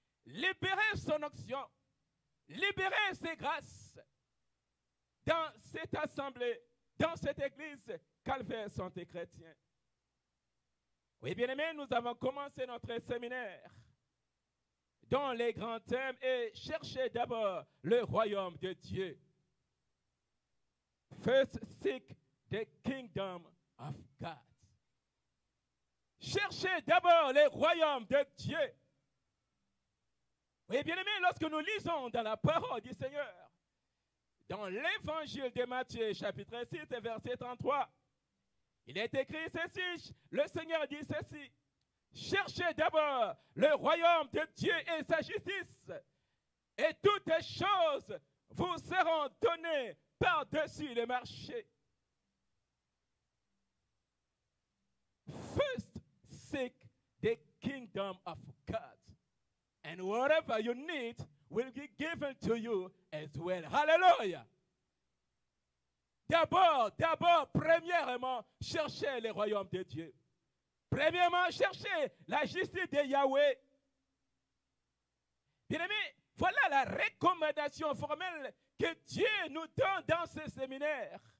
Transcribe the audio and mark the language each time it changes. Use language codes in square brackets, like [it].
[fr] Libérer son onction. Libérer ses grâces dans cette assemblée, dans cette église Calvaire Santé Chrétien. Oui, bien-aimés, nous avons commencé notre séminaire dont les grands thèmes est chercher d'abord le royaume de Dieu. [en] First seek the kingdom of God. [fr] Cherchez d'abord le royaume de Dieu. Oui, bien-aimés, lorsque nous lisons dans la parole du Seigneur, dans l'évangile de Matthieu, chapitre 6, verset 33, il est écrit ceci, le Seigneur dit ceci, cherchez d'abord le royaume de Dieu et sa justice, et toutes les choses vous seront données par-dessus le marché. [en] First, seek the kingdom of God, and whatever you need will be given to you as well. [fr] Hallelujah. D'abord, premièrement, cherchez le royaume de Dieu. Premièrement, cherchez la justice de Yahweh. Bien-aimés, voilà la recommandation formelle que Dieu nous donne dans ce séminaire.